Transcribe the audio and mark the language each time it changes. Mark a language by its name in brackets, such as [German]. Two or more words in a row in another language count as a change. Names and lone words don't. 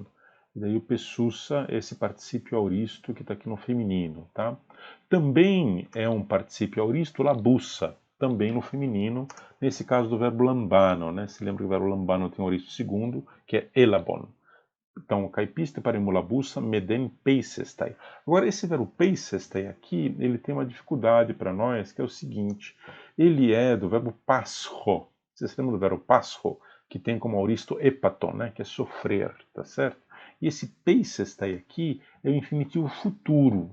[Portuguese] E daí o pessussa é esse particípio auristo que está aqui no feminino, tá? Também é um particípio auristo labussa, também no feminino, nesse caso do verbo lambano, né? Se lembra que o verbo lambano tem um auristo segundo, que é elabon. [Greek] Então, καιπίστε παρα εμουλαβοῦσα, μηδὲν πείσεσθαι. [Portuguese] Agora, esse verbo peisestai aqui, ele tem uma dificuldade para nós, que é o seguinte, ele é do verbo pascho. Vocês lembram do verbo pascho, que tem como auristo epaton, né? Que é sofrer, tá certo? E esse peisestai aqui é o infinitivo futuro.